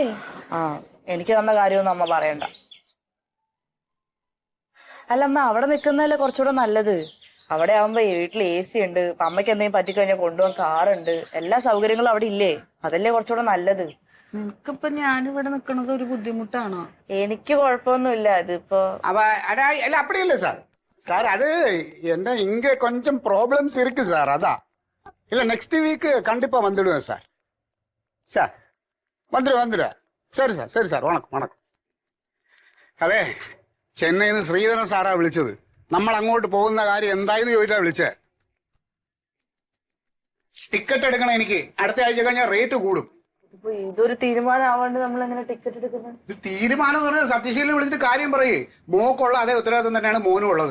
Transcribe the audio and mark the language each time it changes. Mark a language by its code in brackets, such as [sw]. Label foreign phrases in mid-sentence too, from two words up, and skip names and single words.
[ml] ആ, എനിക്ക് തന്ന കാര്യമൊന്നും അമ്മ പറയണ്ട. അല്ല അമ്മ, അവിടെ നിൽക്കുന്നതല്ലേ കുറച്ചുകൂടെ നല്ലത്. അവിടെ ആവുമ്പോ വീട്ടിൽ AC ഉണ്ട്, അമ്മയ്ക്ക് എന്തെങ്കിലും പറ്റിക്കഴിഞ്ഞാൽ കൊണ്ടുപോകാൻ കാറുണ്ട്, എല്ലാ സൗകര്യങ്ങളും അവിടെ ഇല്ലേ? അതല്ലേ കുറച്ചുകൂടെ നല്ലത്. നിനക്കിപ്പൊ ഞാനിവിടെ നിക്കണത് ഒരു ബുദ്ധിമുട്ടാണോ? എനിക്ക് കുഴപ്പമൊന്നുമില്ല. ഇതിപ്പോ [ta] இல்ல அப்படி இல்லை சார். சார் அது என்ன இங்க கொஞ்சம் ப்ராப்ளம்ஸ் இருக்கு சார், அதான். இல்ல நெக்ஸ்ட் வீக் கண்டிப்பா வந்துடுவேன் சார். சார் வந்துடுவேன். சரி சார், சரி சார், வணக்கம் வணக்கம். [ml] അതെ, ചെന്നൈയിൽ നിന്ന് ശ്രീധരൻ സാറാ വിളിച്ചത്. നമ്മൾ അങ്ങോട്ട് പോകുന്ന കാര്യം എന്തായെന്ന് ചോദിച്ചാ വിളിച്ചേ. ടിക്കറ്റ് എടുക്കണം എനിക്ക്. അടുത്ത ആഴ്ച കഴിഞ്ഞാൽ റേറ്റ് കൂടും. ഇതൊരു തീരുമാനം ആവാണ്ട് നമ്മൾ എങ്ങനെ ടിക്കറ്റ് എടുക്കുന്നത്? ഇത് തീരുമാനം എന്ന് പറഞ്ഞാൽ സത്യശീലനെ വിളിച്ചിട്ട് കാര്യം പറയേ. മോക്കുള്ള അതേ ഉത്തരവാദിത്വം തന്നെയാണ് മോനും ഉള്ളത്.